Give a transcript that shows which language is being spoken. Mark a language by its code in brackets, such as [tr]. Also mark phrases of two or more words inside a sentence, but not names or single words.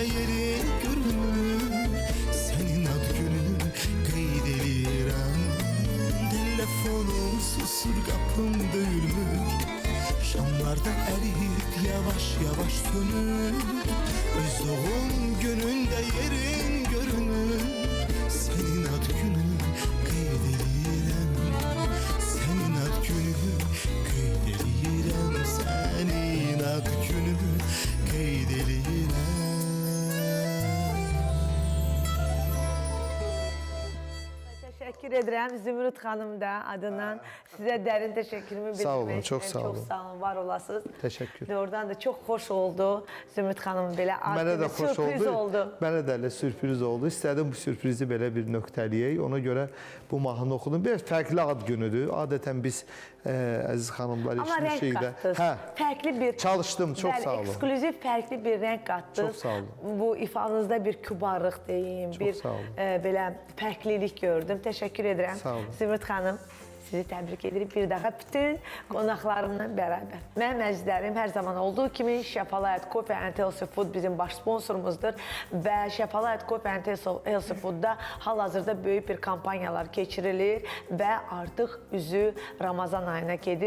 [az] yeri görünür Senin ad gününü qeyd eləyirəm Telefonum susur kapım döyülür Şamlarda eriyip yavaş yavaş dönür Öz doğum gününde yerin görünür Senin ad gününü qeyd eləyirəm Senin ad gününü qeyd eləyirəm Senin ad gününü qeyd eləyirəm [tr] Teşekkür ederim Zümrüt Hanım da adından size derin teşekkürümü bildirmek [az] Sağ olun, [tr] istedim. çok sağ olun. [az] Çok sağ olun, var olasınız. [tr] Teşekkür. Doğrudan da çok hoş oldu Zümrüt Hanım belə [az] Mənə də bir xoş sürpriz oldu. Mənə də elə sürpriz oldu. İstədim bu sürprizi belə bir nöqtələyək. Ona görə bu mahnını oxudum. Biraz fərqli ad günüdür. Adətən biz əziz xanımlar [tr] Ama renk [az] işin şeydə. [tr] kattınız. Farklı bir [az] Çalışdım, çok bəli, sağ olun. [tr] Eksklüziv farklı bir renk kattınız. Çok sağ olun. [az] Bu ifanızda bir kübarlıq deyim, [tr] Çok bir sağ olun. [az] Belə fərqlilik gördüm. [tr] Teşekkür ederim. [az] Sağ olun. Zümrüt Hanım. Sizi təbrik edirik bir daha bütün qonaqlarımla bərabər. Mənim əzizlərim, hər zaman olduğu kimi Şəfalayat Coffee and Healthy Food bizim baş sponsorumuzdur və Şəfalayat Coffee and Healthy Foodda hal-hazırda böyük bir kampanyalar keçirilir və artıq üzü Ramazan ayına gedir.